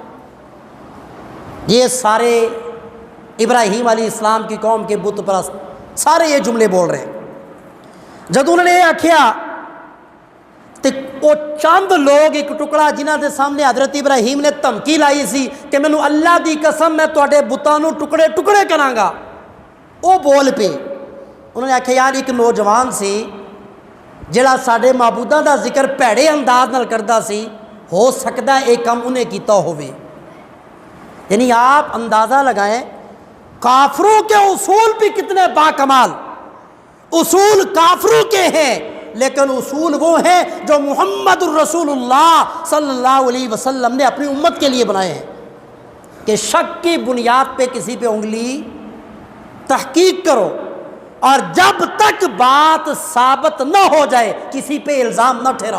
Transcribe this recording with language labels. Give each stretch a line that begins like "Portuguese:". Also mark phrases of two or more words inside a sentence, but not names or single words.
Urdu: یہ سارے ابراہیم علیہ السلام کی قوم کے بت پرست سارے یہ جملے بول رہے ہیں۔
Punjabi: جب انہوں نے یہ آکھیا تو وہ چند لوگ ایک ٹکڑا جنہاں دے سامنے حضرت ابراہیم نے دھمکی لائی سی کہ مینوں اللہ دی قسم میں تواڈے بتاں نوں ٹکڑے ٹکڑے کراں گا، وہ بول پے۔ انہوں نے آکھیا یار ایک نوجوان سی جڑا ساڈے معبوداں دا ذکر بھڑے انداز نال کردا سی، ہو سکدا ہے یہ کام انہیں کیتا ہوئے۔
Urdu: یعنی آپ اندازہ لگائیں کافروں کے اصول بھی کتنے باکمال، اصول کافروں کے ہیں لیکن اصول وہ ہیں جو محمد الرسول اللہ صلی اللہ علیہ وسلم نے اپنی امت کے لیے بنائے ہیں کہ شک کی بنیاد پہ کسی پہ انگلی تحقیق کرو، اور جب تک بات ثابت نہ ہو جائے کسی پہ الزام نہ ٹھہراؤ۔